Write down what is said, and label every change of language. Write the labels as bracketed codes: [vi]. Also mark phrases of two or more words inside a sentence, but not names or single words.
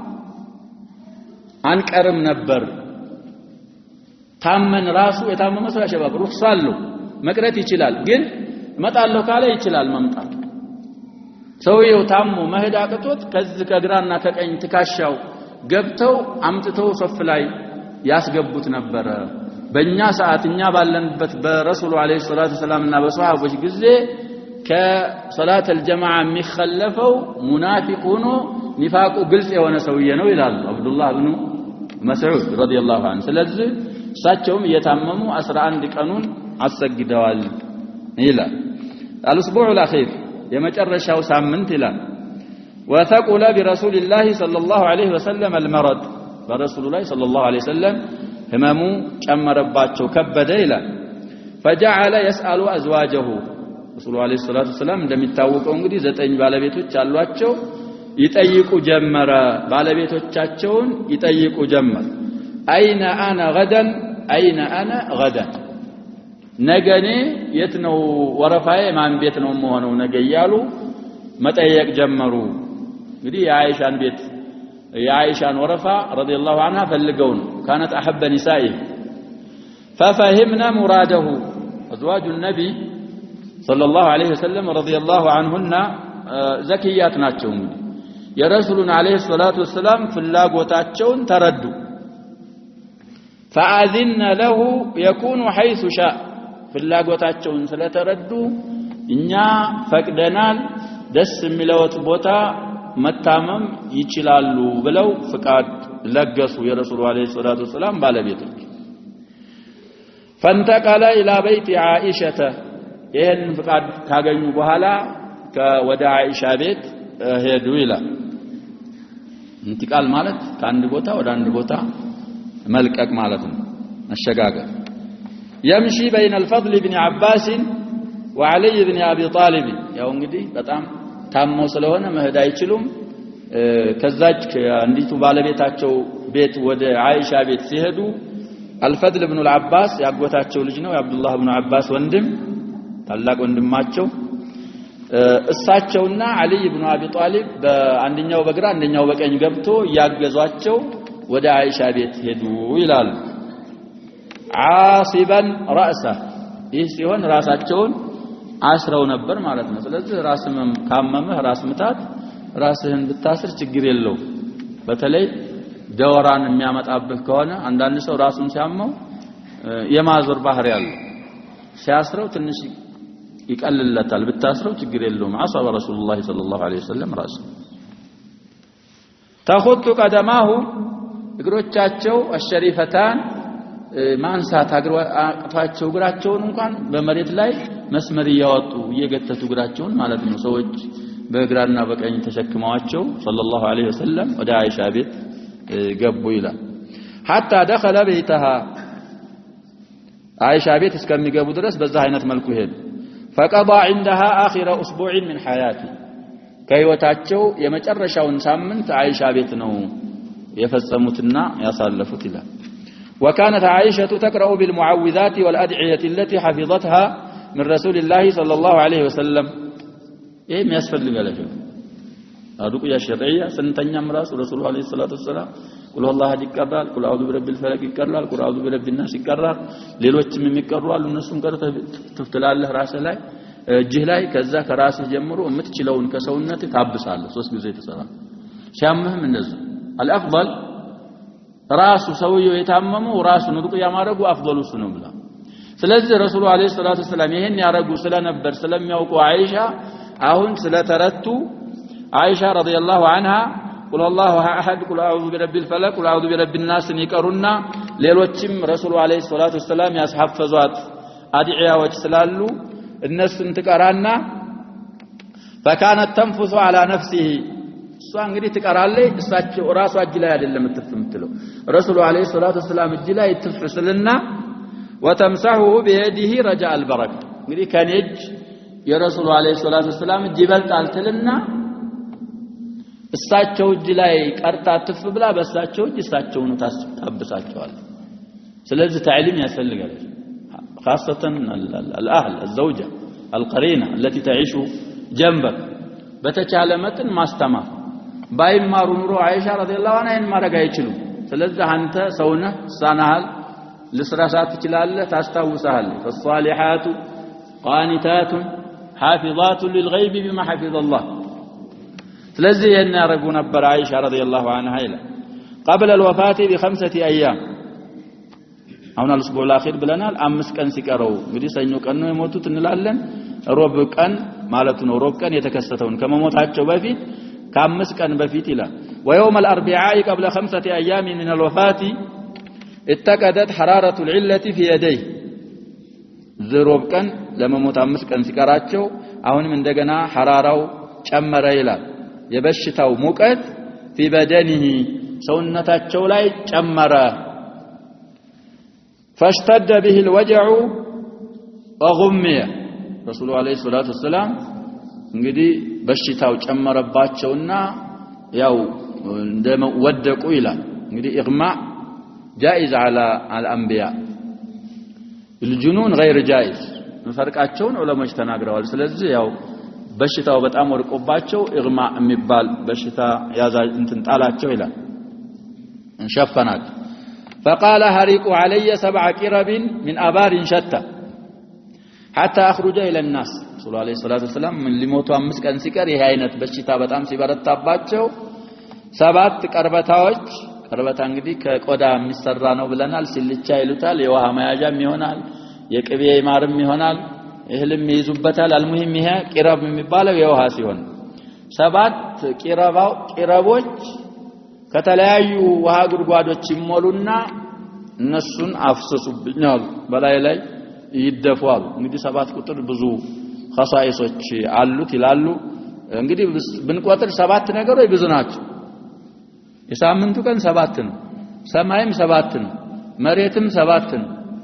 [am] አንቀርም ነበር ታመን ራሱ የታመመ ሰው ያሸባብ ሩህሳሉ መቅረት ይችላል ግን መጣለው ካለ ይችላል መምጣት ሰውየው ታሞ መሄድ አቅቶት ከዚህ ከግራና ከቀኝ ትካሻው ገብተው አምጥተው ሶፍ ላይ ያስገቡት ነበር በእኛ ሰዓት እኛ ባለንበት በረሱሉ [ar] عليه الصلاة والسلام [am] በሷሃቦች ጊዜ [ar] صلاة الجماعة [am] የሚخلፈው ሙናፊቅ ሆኖ ኒፋቁ ግልጽ የሆነ ሰውዬ ነው ይላል አብዱላህ ኢብኑ መስዑድ [ar] رضي الله عنه [am] ስለዚህ እሳቸውም የታመሙ 11 ቀኑን አሰግደዋል ይላል [ar] الاسبوع الاخير [am] የመጨረሻው ሳምንት [ar] ይላል وثقل برسول الله صلى الله عليه وسلم المرض برسول الله صلى الله عليه وسلم هممو [am] ጨመረባቸው ከበደ ይላል [ar] فجعل يسأل أزواجه رسول الله عليه الصلاة والسلام [am] እንደሚታወቀው እንግዲህ 9 ባለቤቶች አሏቸው ይጠይቁ ጀመረ ባለቤቶቻቸውን ይጠይቁ ጀመረ [ar] أين أنا غدا أين أنا غدا [am] ነገኔ የት ነው ወረፋዬ ማን ቤት ነው መሆነው ነገ ይያሉ መጠየቅ ጀመሩ እንግዲህ የአይሻን ቤት የአይሻን ወረፋ [ar] رضي الله عنها [am] ፈልገው ነው [ar] كانت احب نسائه ففهمنا مراده ازواج النبي صلى الله عليه وسلم رضي الله عنهن زكيات [am] ናቸው እንግዲህ የረሱሉን [ar] عليه الصلاه والسلام [am] ፍላጎታቸውን ተረዱ [ar] فاذن له يكون حيث شاء [am] ፍላጎታቸውን ስለተረዱ እኛ ፈቅደናል ደስ የሚለውት ቦታ መታመም ይችላሉ ብለው ፍቃድ ለገሱ የረሱሉ [ar] عليه الصلاه والسلام [am] ባለቤቶች [ar] فانتقل الى بيت عائشه [am] ይሄን ፍቃድ ካገኙ በኋላ ወደ አይሻ ቤት ሄዱ ይላል እንቲቃል ማለት ከአንድ ቦታ ወደ አንድ ቦታ መልቀቅ ማለት ነው መሸጋገር [ar] يمشي بين الفضل بن عباس وعلي بن ابي طالب [am] ያው እንግዲህ በጣም ታመው ስለሆነ መሄድ አይችሉም ከዛች አንዲቱ ባለቤታቸው ቤት ወደ አይሻ ቤት ሲሄዱ الفضل بن العباس ያጎታቸው ልጅ ነው የአብዱላህ ኢብኑ አባስ ወንድም ታላቅ ወንድማቸው እሳቸውና አሊ ኢብኑ አቢ ጣሊብ በአንደኛው በግራ አንደኛው በቀኝ ገብቶ ያገዟቸው ወደ አይሻ ቤት ሄዱ ይላል [ar] عاصبا راسه [am] ይህ ሲሆን ራሳቸውን አስረው ነበር ማለት ነው ስለዚህ ራስም ካመመህ ራስ ምታት ራስህን ብታስር ችግር የለው በተለይ ደወራን የሚያመጣብህ ከሆነ አንዳንድ ሰው ራሱን ሲያመው የማዞር ባህሪ ያለው ሲያስረው ትንሽ ይቀልለታል ብታስረው ችግር የለውም [ar] عصب رسول الله صلى الله عليه وسلم راسه تخط قدماه [am] እግሮቻቸው الشريفتان ማንሳት አቅቷቸው እግራቸውን እንኳን በመሬት ላይ መስመር ያወጡ እየገተቱ እግራቸውን ማለት ነው ሰዎች በእግራና በቀኝ ተሸክመዋቸው [ar] صلى الله عليه وسلم [am] ወደ አይሻ ቤት ገቡ ይላል [ar] حتى دخل بيتها [am] አይሻ ቤት እስከሚገቡ ድረስ በዛ አይነት መልኩ ሄዱ [ar] فقضى عندها اخر اسبوع من حياته [am] ከህይወታቸው የመጨረሻውን ሳምንት አይሻ ቤት ነው የፈጸሙትና ያሳለፉት ይላል [ar] وكانت عائشة تقرأ بالمعوذات والأدعية التي حفظتها من رسول الله صلى الله عليه وسلم ايه ما يسفل قالوا الرقية الشرعية سنتنيا مراس رسول الله عليه الصلاة والسلام قل والله هدي يقرأ قل أعوذ برب الفلك يقرأ قل أعوذ برب الناس يقرأ [am] ሌሎችም የሚቀርዋሉ እነሱን ቀርተ ትፍትላለህ ራስህ ላይ እጅህ ላይ ከዛ ከራስህ ጀምሮ የምትችለውን ከሰውነት ታብሳለህ 3 ጊዜ ተሰራ ሲያምህም እንደዚህ الافضل ራሱ ሰውየው የታመመው ራሱን ሩቅያ ማድረጉ አፍضلሱ ነው ብላ ስለዚህ [ar] الرسول عليه الصلاة السلام [am] ይሄን ያረጉ ስለነበር ስለሚያውቁ አይሻ አሁን ስለተረቱ አይሻ [ar] رضي الله عنها قل الله احد قل اعوذ برب الفلق قل اعوذ برب الناس [am] ይቀሩና ሌሎችም [ar] الرسول عليه الصلاة السلام [am] ያስሐፈዟት አድዒያዎች ስላሉ እነሱን ትቀራና [ar] فكانت تنفث على نفسه [am] እሷ እንግዲህ ትቀራለች እሳቸው ራሱ እጅ ላይ አይደለም ትፍምትለው [ar] الرسول عليه الصلاة السلام [am] እጅ ላይ ትፍስልና [ar] وتمسحه بيده رجاء البركه [am] እንግዲህ ከነጅ [ar] الرسول عليه الصلاة السلام [am] እጅ ይበልጣል ትልና እሳቸው እጅ ላይ ቀርታ ትፍ ብላ በእሳቸው እጅ እሳቸው ነው ታብሳቸዋል ስለዚህ تعليم ያስፈልጋል [ar] خاصه الاهل الزوجه القرينه التي تعيش جنبك [am] በተቻለ መጠን ማስተማር ባይማሩ ኑሮ አይሻ ረዲየላሁ ዐንሃ ማረጋ አይችሉም ስለዚህ አንተ ሰውነህ ሳናሃል ልስራሳት ትችላለህ ታስታውሳለህ [ar] فالصالحات قانتات حافظات للغيب بما حفظ الله [am] ስለዚህ የነ ያረጉ ነበር አይሻ [ar] رضي الله عنها [am] ይላል [ar] قبل الوفاه ب5 ايام [am] አሁን [ar] الاسبوع الاخير [am] ብለናል 5 ቀን ሲቀረው እንግዲህ ሰኞ ቀን ነው የሞቱት እንላለን ሮብ ቀን ማለት ነው ሮብ ቀን የተከሰተውን ከመሞታቸው በፊት ከ5 ቀን በፊት ይላል [ar] ويوم الاربعاء قبل 5 ايام من الوفاه اتقدت حراره العله في يديه [am] ሮብ ቀን ለመሞት 5 ቀን ሲቀራቸው አሁንም እንደገና ሐራራው ጨመረ ይላል የበሽታው ሙቀት [ar] في بدنه [am] ሰውነታቸው ላይ ጨመረ [ar] فاشتد به الوجع وغمي رسول الله عليه الصلاه والسلام [am] እንግዲህ በሽታው ጨመረባቸውና ያው እንደወደቁ ይላል እንግዲህ ኢግማዕ [ar] جائز على الانبياء الجنون غير جائز [am] መፈርቃቸውን ዑለሞች ተናግረዋል ስለዚህ ያው በሽታው በጣም ወርቆባቸው ኢግማዕ የሚባል በሽታ ያዛ እንትን ጣላቸው ይላል እንሸፈናት [ar] فقال هريقوا علي 7 قرب من ابار شتى حتى اخرج الى الناس صلى الله عليه وسلم من [am] ሊሞቱ 5 ቀን ሲቀር ይሄ አይነት በሽታ በጣም ሲበረታባቸው 7 ቀርበታዎች ቀርበታ እንግዲህ ከቆዳ የሚሰራ ነው ብለናል ሲልቻ ይሉታል የውሃ መያዣም ይሆናል የቅቤ ማርም ይሆናል እህልም ይይዙበታል አልሙሂም ይሄ ቂረብ የሚባለው የውሃ ሲሆን 7 ቂረቦች ከተለያዩ ውሃ ጉድጓዶች ይሞሉና እነሱን አፍሰሱብኛል በላይ ላይ ይደፋሉ እንግዲህ 7 ቁጥር ብዙ ኸሳኢሶች አሉት ይላሉ እንግዲህ ብንቆጥር 7 ነገሮች ብዙ ናቸው የሳምንቱ ቀን 7 ነው ሰማይም 7 ነው መሬትም 7 ነው